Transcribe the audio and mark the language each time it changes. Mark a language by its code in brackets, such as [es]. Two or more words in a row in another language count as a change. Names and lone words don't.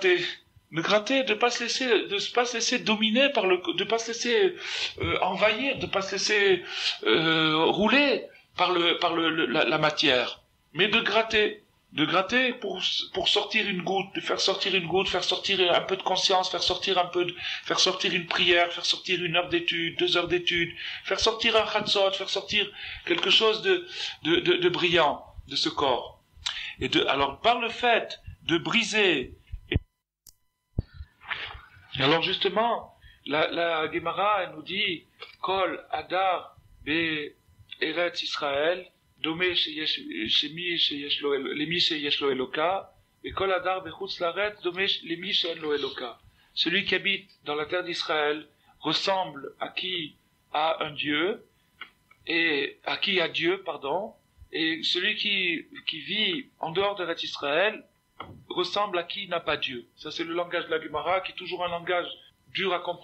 [fr] pas se laisser dominer de pas se laisser envahir, de pas se laisser rouler par la matière, mais de gratter pour sortir une goutte, faire sortir un peu de conscience, faire sortir une prière, faire sortir 1 heure d'étude, 2 heures d'étude, faire sortir un chatzot, faire sortir quelque chose de brillant de ce corps. Alors par le fait de briser, alors justement, la Gemara elle nous dit [he] כל הדר בארץ ישראל דומה למי שיש לו אלוקה, וכל הדר בחוץ לארץ דומה למי שאין לו אלוקה. [fr] Celui qui habite dans la terre d'Israël ressemble à qui a un Dieu, et à qui a Dieu, pardon, et celui qui vit en dehors de l'Eretz Israël ressemble à qui n'a pas Dieu. Ça c'est le langage de la Gemara, qui est toujours un langage dur à comprendre.